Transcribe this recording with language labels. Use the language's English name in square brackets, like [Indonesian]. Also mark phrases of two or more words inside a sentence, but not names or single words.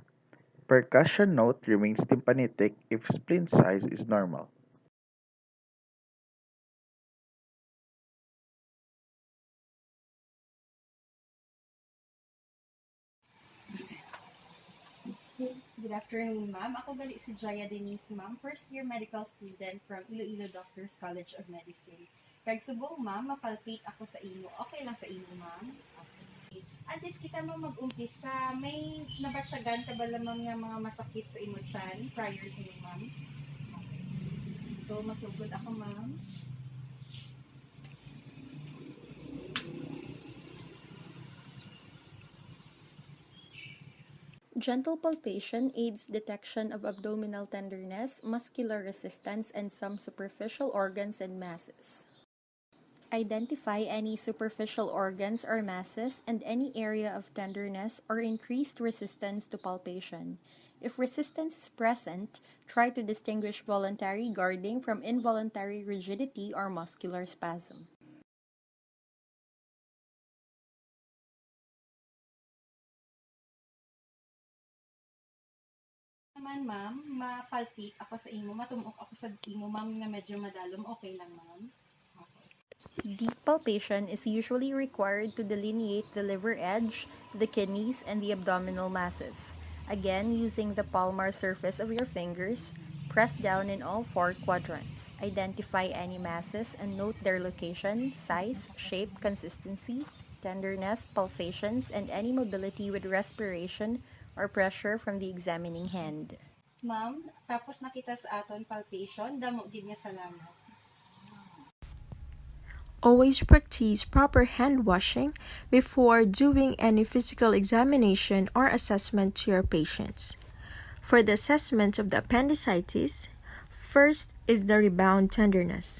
[English] Percussion note remains tympanitic if spleen size is normal. Good afternoon, ma'am. [Hiligaynon] Ako gali si Jaya Denise, ma'am. [English] First year medical student from Iloilo Doctors College of Medicine. [Hiligaynon] Kag subong, ma'am, mapalpate ako sa imo. Okay lang sa imo, ma'am? Okay. At least kita mo mag-umpisa. May nabatsagan ka ba lamang nga mga masakit sa imo chan prior sa imo, ma'am? Okay. So, masugod ako, ma'am. [English] Gentle palpation aids detection of abdominal tenderness, muscular resistance, and some superficial organs and masses. Identify any superficial organs or masses and any area of tenderness or increased resistance to palpation. If resistance is present, try to distinguish voluntary guarding from involuntary rigidity or muscular spasm. [Hiligaynon] Naman ma'am, mapalpit ako sa imo, matumok ako sa imo ma'am na medyo madalom, okay lang ma'am? [English] Deep palpation is usually required to delineate the liver edge, the kidneys, and the abdominal masses. Again, using the palmar surface of your fingers, press down in all four quadrants. Identify any masses and note their location, size, shape, consistency, tenderness, pulsations, and any mobility with respiration or pressure from the examining hand. [Hiligaynon] Ma'am, tapos nakita sa aton palpation, damo gid nga salamat. [English] Always practice proper hand washing before doing any physical examination or assessment to your patients. For the assessment of the appendicitis, first is the rebound tenderness.